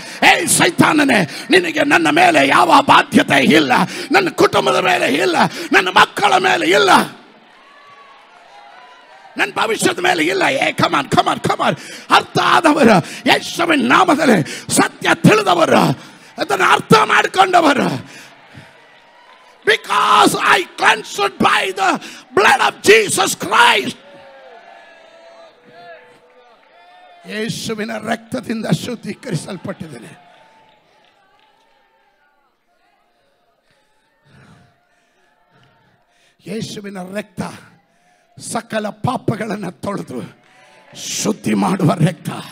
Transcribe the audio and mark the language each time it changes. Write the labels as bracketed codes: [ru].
[kn] ಏ ಸೈತಾನನೇ, ನಿನಗೆ ನನ್ನ ಮೇಲೆ ಯಾವ ಬಾಧ್ಯತೆ ಇಲ್ಲ, ನನ್ನ ಕುಟುಂಬದ ಮೇಲೆ ಇಲ್ಲ, ನನ್ನ ಮಕ್ಕಳ ಮೇಲೆ ಇಲ್ಲ, ನನ್ನ ಭವಿಷ್ಯದ ಮೇಲೆ ಇಲ್ಲ. [en] Come on come on come on. [kn] ಅರ್ಥ ಆದವರು, ಯೇಸುವಿನ ನಾಮದಲ್ಲಿ ಸತ್ಯ ತಿಳಿದವರು, ಅದನ್ನು ಅರ್ಥ ಮಾಡಿಕೊಂಡವರು. [en] Because I cleansed by the blood of Jesus Christ. [kn] ಯೇಸುವಿನ ರಕ್ತದಿಂದ ಶುದ್ಧೀಕರಿಸಲ್ಪಟ್ಟಿದ್ದೇನೆ. ಯೇಸುವಿನ ರಕ್ತ ಸಕಲ ಪಾಪಗಳನ್ನು ತೊಳೆದು ಶುದ್ಧಿ ಮಾಡುವ ರಕ್ತ.